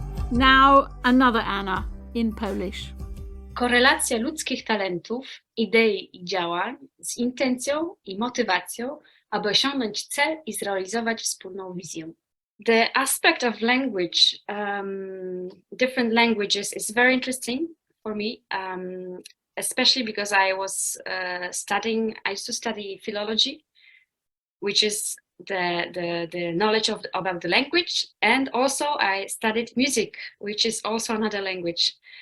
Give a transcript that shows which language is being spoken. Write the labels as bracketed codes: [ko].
[en] Now another Anna in Polish. [pl] Korelacja ludzkich talentów, idei i działań z intencją i motywacją, aby osiągnąć cel i zrealizować wspólną wizję. [en] The aspect of language, different languages, is very interesting for me, especially because I used to study philology, which is the knowledge about the language, and also I studied music, which is also another language.